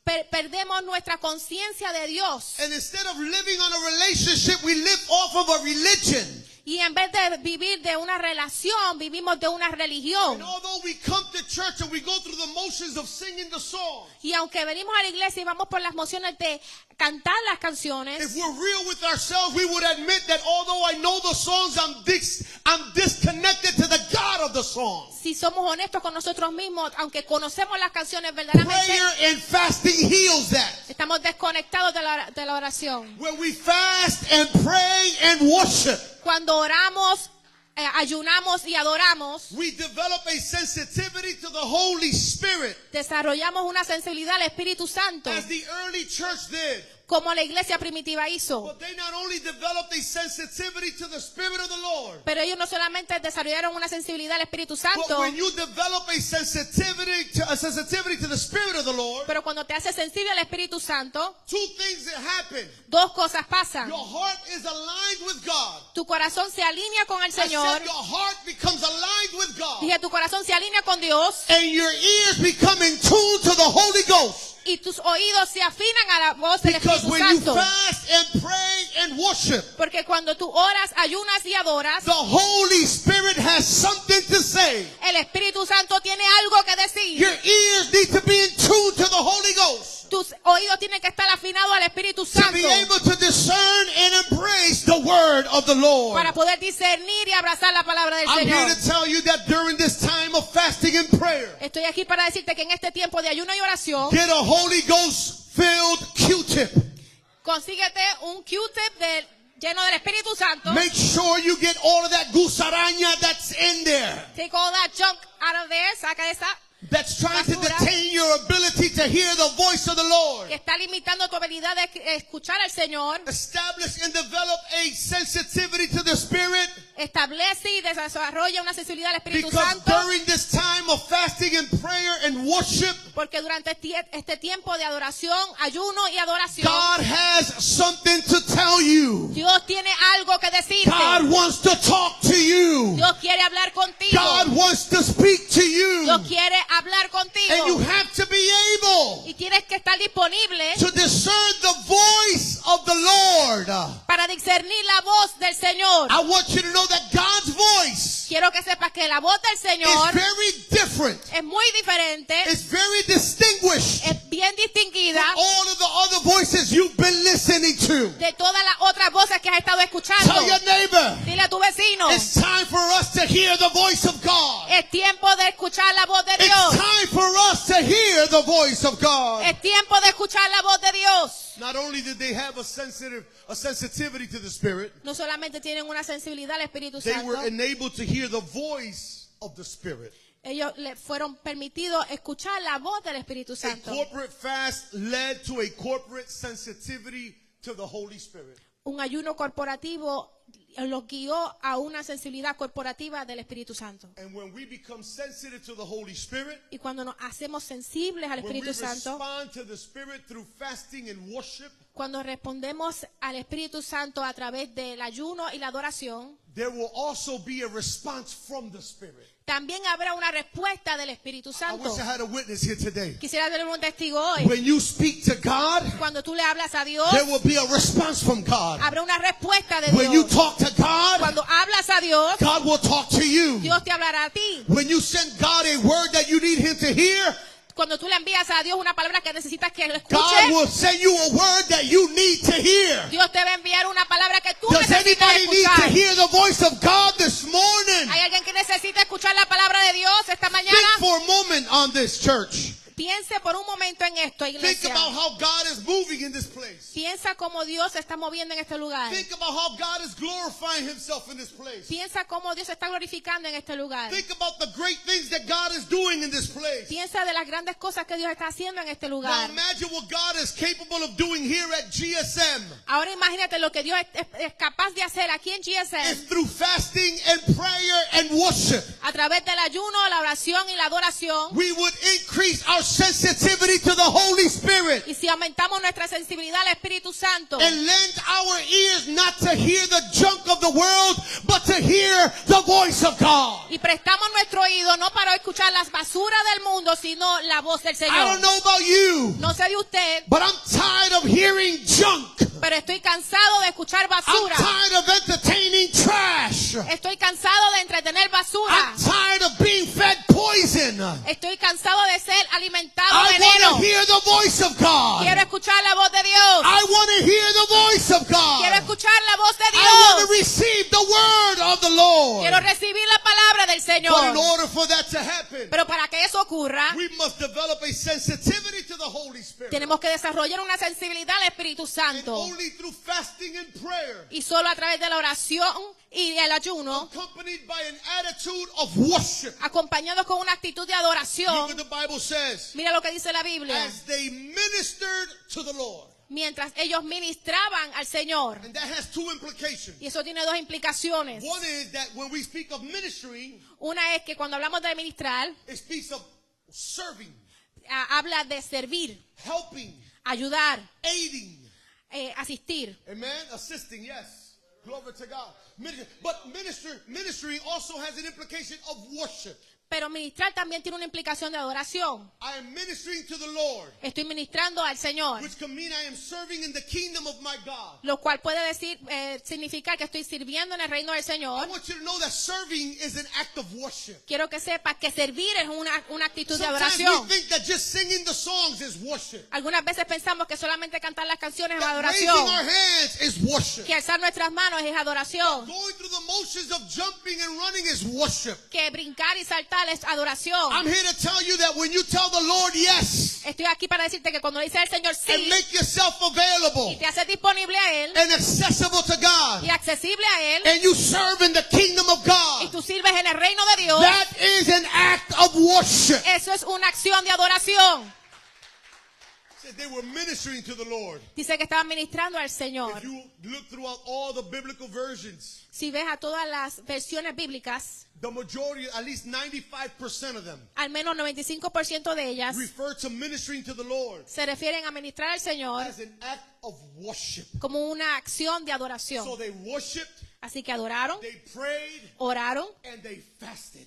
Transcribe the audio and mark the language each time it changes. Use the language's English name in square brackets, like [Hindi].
[Spanish] perdemos nuestra conciencia de Dios. [English] And instead of living on a relationship, we live off of a religion. [Spanish] Y en vez de vivir de una relación, vivimos de una religión. [English] And although we come to church and we go through the motions of singing the songs, [Spanish] Y aunque venimos a la iglesia y vamos por las mociones de cantar las canciones, [English] if we're real with ourselves, we would admit that although I know the songs, I'm disconnected to the God of the song. [Spanish] si somos honestos con nosotros mismos, aunque conocemos las canciones verdaderamente, [English] Prayer and fasting heals that. [Spanish] estamos desconectados de la oración. [English] Where we fast and pray and worship, [Spanish] Cuando oramos, ayunamos y adoramos, [English] we develop a sensitivity to the Holy Spirit, [Spanish] desarrollamos una sensibilidad al Espíritu Santo, [English] as the early church did. [Spanish] como la iglesia primitiva hizo. [English] But they not only developed a sensitivity to the Spirit of the Lord, [Spanish] Pero ellos no solamente desarrollaron una sensibilidad al Espíritu [English] but [Spanish] Santo, [English] when you develop a sensitivity to the Spirit of the Lord, [Spanish] pero cuando te haces sensible al Espíritu Santo, [English] two things that happen. [Spanish] dos cosas pasan. [English] Your heart is aligned with God. [Spanish] Tu corazón se alinea con el [English] I said [Spanish] Señor. [English] your heart becomes aligned with God. [Spanish] Dije, tu corazón se alinea con Dios [English] And your ears become in tune to the Holy Ghost. [Spanish] y tus oídos se afinan a la voz del [English] Because [Spanish] Espíritu [English] when you [Spanish] Santo. [English] fast and pray and worship, [Spanish] Porque cuando tú oras, ayunas y adoras, [English] the Holy Spirit has something to say. [Spanish] el Espíritu Santo tiene algo que decir. [English] Your ears need to be in tune to the Holy Ghost [Spanish] Tus oídos tienen que estar afinados al Espíritu [English] to [Spanish] Santo [English] be able to discern and embrace the word of the Lord. [Spanish] para poder discernir y abrazar la palabra del [English] I'm here [Spanish] Señor. [English] to tell you that during this time of fasting and prayer, [Spanish] Estoy aquí para decirte que en este tiempo de ayuno y oración, [English] get a Holy Ghost filled Q-tip. [Spanish] consíguete un Q-tip lleno del Espíritu Santo. [English] Make sure you get all of that gusaraña that's in there, Take all that junk out of there, [Spanish] saca esa [English] that's trying to [Spanish] basura [English] detain your ability to hear the voice of the Lord. [Spanish] que está limitando tu habilidad de escuchar al Señor. [English] Establish and develop a sensitivity to the Spirit, [Spanish] Establece y desarrolla una sensibilidad al Espíritu [English] because [Spanish] Santo, [English] during this time of fasting and prayer and worship, [Spanish] porque durante este tiempo de adoración, ayuno y adoración, [English] God has something to tell you. [Spanish] Dios tiene algo que decirte. [English] God wants to talk to you. [Spanish] Dios quiere hablar contigo. [English] God wants to speak to you. [Spanish] Dios quiere hablar [English] And you [Spanish] contigo. [English] have to be able [Spanish] Y tienes que estar disponible [English] to discern the voice of the Lord. [Spanish] para discernir la voz del Señor. [English] I want you to know that God's voice [Spanish] Quiero que sepas que la voz del [English] is [Spanish] Señor [English] very different. [Spanish] es muy diferente, [English] It's very distinguished [Spanish] es bien distinguida [English] from all of the other voices you've been listening to. [Spanish] de todas las otras voces que has estado escuchando. [English] Tell your neighbor, [Spanish] Dile a tu vecino, [English] it's time for us to hear the voice of God. [Spanish] es tiempo de escuchar la voz de [English] It's [Spanish] Dios. [English] time for us to hear the voice of God. [Spanish] Es tiempo de escuchar la voz de Dios. [English] Not only did they have a sensitivity to the Spirit, [Spanish] No solamente tienen una sensibilidad al Espíritu [English] they [Spanish] Santo, [English] were enabled to hear the voice of the Spirit. [Spanish] ellos le fueron permitidos escuchar la voz del Espíritu [English] A [Spanish] Santo. [English] corporate fast led to a corporate sensitivity to the Holy Spirit. [Spanish] Un ayuno corporativo los guió a una sensibilidad corporativa del Espíritu Santo. [English] And when we become sensitive to the Holy Spirit, [Spanish] Y cuando nos hacemos sensibles al [English] when we [Spanish] Espíritu Santo, [English] respond to the Spirit through fasting and worship, [Spanish] cuando respondemos al Espíritu Santo a través del ayuno y la adoración, [English] there will also be a response from the Spirit. [Spanish] también habrá una respuesta del Espíritu [English] I [Spanish] Santo. [English] wish I had a witness here today. [Spanish] Quisiera tener un testigo hoy. [English] When you speak to God, [Spanish] Cuando tú le hablas a Dios, [English] there will be a response from God. [Spanish] habrá una respuesta de [English] When you [Spanish] Dios. [English] talk to God, [Spanish] Cuando hablas a Dios, [English] God will talk to you. [Spanish] Dios te hablará a ti. [English] When you send God a word that you need Him to hear, [Spanish] Cuando tú le envías a Dios una palabra que necesitas que lo [English] God [Spanish] escuche, [English] will send you a word that you need to hear. [Spanish] Dios te va a enviar una palabra que tú [English] Does [Spanish] necesitas [English] anybody need to [Spanish] escuchar. [English] hear the voice of God this morning? [Spanish] ¿Hay alguien que necesita escuchar la palabra de Dios esta mañana? [English] Think for a moment on this, church. [Spanish] Piense por un momento en esto, [English] Think [Spanish] iglesia. [English] about how God is moving in this place. [Spanish] Piensa cómo Dios se está moviendo en este lugar. [English] Think about how God is glorifying Himself in this place. [Spanish] Piensa cómo Dios se está glorificando en este lugar. [English] Think about the great things that God is doing in this place. [Spanish] Piensa de las grandes cosas que Dios está haciendo en este [English] Now [Spanish] lugar. [English] imagine what God is capable of doing here at GSM. [Spanish] Ahora imagínate lo que Dios es capaz de hacer aquí en [English] If [Spanish] GSM [English] through fasting and prayer and worship, [Spanish] a través del ayuno, la oración y la adoración. [English] we would increase our sensitivity to the Holy Spirit [Spanish] y si aumentamos nuestra sensibilidad al Espíritu Santo [English] and lend our ears not to hear the junk of the world, but to hear the voice of God. [Spanish] y prestamos nuestro oído no para escuchar las basuras del mundo, sino la voz del [English] I [Spanish] Señor. [English] don't know about you, [Spanish] No sé de usted, [English] but I'm tired of hearing junk. [Spanish] pero estoy cansado de escuchar [English] I'm [Spanish] basura. [English] tired of entertaining trash. [Spanish] Estoy cansado de entretener basura. [English] I'm tired of being fed poison. [Spanish] Estoy cansado de ser alimentado [English] I want [Spanish] veneno. [English] to hear the voice of God. [Spanish] Quiero escuchar la voz de Dios. [English] I want to hear the voice of [Spanish] Quiero [English] God. [Spanish] escuchar la voz de [English] I want to [Spanish] Dios. [English] receive the word of the Lord. [Spanish] Quiero recibir la palabra del [English] But in [Spanish] Señor. [English] order for that to happen, [Spanish] Pero para que eso ocurra, [English] we must develop a sensitivity to the Holy Spirit. [Spanish] tenemos que desarrollar una sensibilidad al Espíritu [English] And [Spanish] Santo. [English] only through fasting and prayer, [Spanish] Y solo a través de la oración y el ayuno, [English] accompanied by an attitude of worship. [Spanish] acompañados con una actitud de [English] Look what [Spanish] adoración. [English] the Bible says. [Spanish] Mira lo que dice la Biblia. [English] As they ministered to the Lord. [Spanish] Mientras ellos ministraban al Señor. [English] And that has two implications. [Spanish] Y eso tiene dos implicaciones. [English] One is that when we speak of ministering, [Spanish] Una es que cuando hablamos de ministrar, [English] it speaks of serving, [Spanish] habla de servir, [English] helping, [Spanish] ayudar, [English] aiding. [Spanish] asistir. [English] Amen? Assisting, yes. Glory to God. But ministering also has an implication of worship. [Spanish] Pero ministrar también tiene una implicación de adoración. [English] I am ministering to the Lord, [Spanish] Estoy ministrando al Señor, [English] which can mean I am serving in the kingdom of my God. [Spanish] lo cual puede decir, significar que estoy sirviendo en el reino del [English] I [Spanish] Señor. [English] want you to know that serving is an act of worship. [Spanish] Quiero que sepas que servir es una actitud de [English] Sometimes we [Spanish] adoración. [English] think that just singing the songs is worship. [Spanish] Algunas veces pensamos que solamente cantar las canciones es [English] That raising [Spanish] adoración, [English] our hands is worship. [Spanish] que alzar nuestras manos es adoración, [English] Going through the motions of jumping and running is worship. [Spanish] que brincar y saltar es adoración. [English] I'm here to tell you that when you tell the Lord yes [Spanish] Estoy aquí para decirte que cuando le dices al Señor [English] and [Spanish] sí [English] make yourself [Spanish] y [English] available [Spanish] te haces disponible a Él [English] and accessible to God, [Spanish] y accesible a Él [English] and you serve in the kingdom of [Spanish] y [English] God, [Spanish] tú sirves en el reino de Dios, [English] that is an act of worship. [Spanish] eso es una acción de adoración. [English] They were ministering to the Lord. [Spanish] Dice que estaban ministrando al Señor. [English] If you look throughout all the biblical versions, [Spanish] Si ves a todas las versiones bíblicas, [English] the majority, at least 95% of them, [Spanish] al menos 95% de ellas [English] refer to ministering to the Lord [Spanish] se refieren a ministrar al Señor [English] as an act of worship. [Spanish] como una acción de [English] So [Spanish] adoración. [English] they worshiped, [Spanish] Así que adoraron, [English] they prayed, [Spanish] oraron [English] and they fasted.